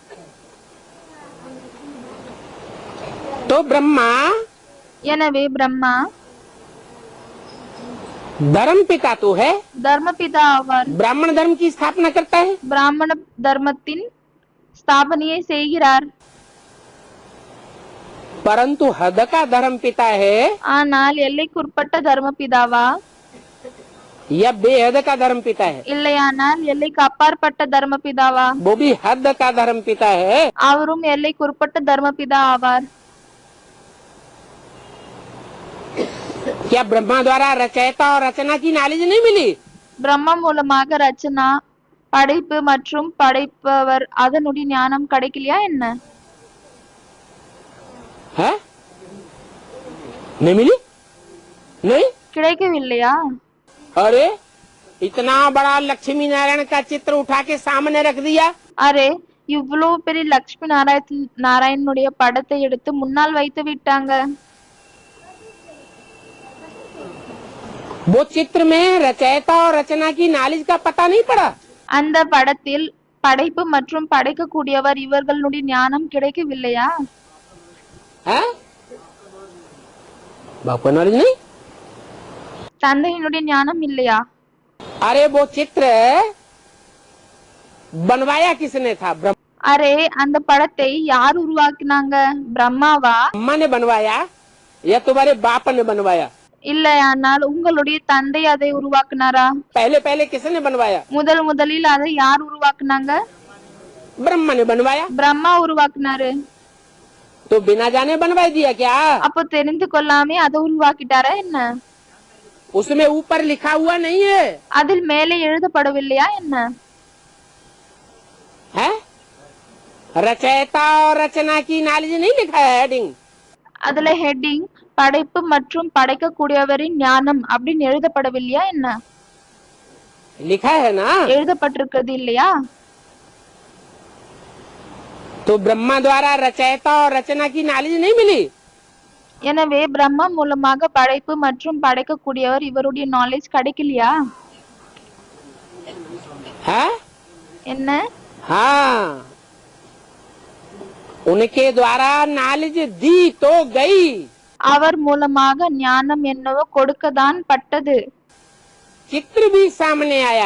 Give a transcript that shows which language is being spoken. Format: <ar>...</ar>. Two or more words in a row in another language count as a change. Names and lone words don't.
<hi>तो ब्रह्मा</hi> <ta>எனவே பிரம்மா</ta> <hi>धर्म पिता तो है,</hi> <ta>தர்மபிதா ஆவார்.</ta> <hi>ब्राह्मण धर्म की स्थापना करता है.</hi> <ta>பிராமண தர்மத்தின் ஸ்தாபனையை செய்கிறார்.</ta> <hi>परंतु हद का धर्म पिता है</hi> <ta>ஆனால் எல்லைக்குட்பட்ட தர்மபிதாவா</ta> <hi>या बेहद का धर्म पिता है?</hi> <ta>இல்லையானால் எல்லைக்கு அப்பாற்பட்ட தர்மபிதாவா?</ta> <hi>वो भी हद का धर्म पिता है.</hi> <ta>அவரும் எல்லைக்குட்பட்ட தர்மபிதா ஆவார்.</ta> <hi>क्या ब्रह्मा द्वारा रचयिता और रचना की नॉलेज नहीं मिली?</hi> <ta>பிரம்மா மூலமாக ரச்சனா படைப்பு மற்றும் படைப்பவர் அதனுடைய ஞானம் கிடைக்கலையா என்ன?</ta> <hi>है नहीं मिली? नहीं.</hi> <ta>கிடைக்கவில்லையா?</ta> <hi>अरे इतना बड़ा लक्ष्मी नारायण का चित्र उठा के सामने रख दिया.</hi> <ta>அரே இவ்வளவு பெரிய லட்சுமி நாராயணனுடைய படத்தை எடுத்து முன்னால் வைத்து விட்டாங்க.</ta> <hi>वो चित्र में रचयिता और रचना की नॉलेज का पता नहीं पड़ा.</hi> <ta>அந்த படத்தில் படைப்பு மற்றும் படைக்கக்கூடியவர் இவர்களுடைய ஞானம் கிடைக்கவில்லையா?</ta> <hi>है बाप का नॉलेज नहीं.</hi> <ta>தந்தையினுடைய ஞானம் இல்லையா?</ta> <hi>अरे वो चित्र बनवाया किसने था?</hi> <ta>அரே அந்த படத்தை யார் உருவாக்கினாங்க? பிரம்மாவா?</ta> <hi>ब्रह्मा ने बनवाया या तुम्हारे बाप ने बनवाया?</hi> <ta>இல்லையானால் உங்களுடைய தந்தை அதை உருவாக்குனாரா?</ta> <hi>पहले पहले किसने बनवाया?</hi> <ta>முதலில் அதை யார் உருவாக்குனாங்க?</ta> <hi>ब्रह्मा ने बनवाया.</hi> <ta>பிரம்மா உருவாக்குனாரு.</ta> <hi>तो बिना जाने बनवा दिया क्या?</hi> <ta>அப்போ தெரிந்து கொள்ளாமே அதை உருவாக்கிட்டாரா என்ன?</ta> <hi>उसमें ऊपर लिखा हुआ नहीं है.</hi> <ta>அதில் மேலே எழுதப்படவில்லையா என்ன?</ta> <hi>है रचयिता और रचना की नॉलेज नहीं लिखा है हेडिंग.</hi> <ta>அதுல ஹெட்டிங் படைப்பு மற்றும் படைக்கக்கூடியவரின் ஞானம் அப்படின்னு எழுதப்படவில்லையா என்ன?</ta> <hi>लिखा है ना.</hi> <ta>எழுதப்பட்டிருக்கிறது இல்லையா?</ta> <hi>तो ब्रह्मा द्वारा रचयिता और रचना की नॉलेज नहीं मिली.</hi> <ta>எனவே பிரம்மா மூலமாக படைப்பு மற்றும் படைக்கக்கூடியவர் இவருடைய நாலேஜ் கிடைக்கலையா</ta> <hi>है?</hi> <ta>என்ன?</ta> <hi>हाँ उनके द्वारा नॉलेज दी तो गई.</hi> <ta>அவர் மூலமாக ஞானம் என்னவோ கொடுக்கதான் பட்டது.</ta> <hi>चित्र भी सामने आया</hi>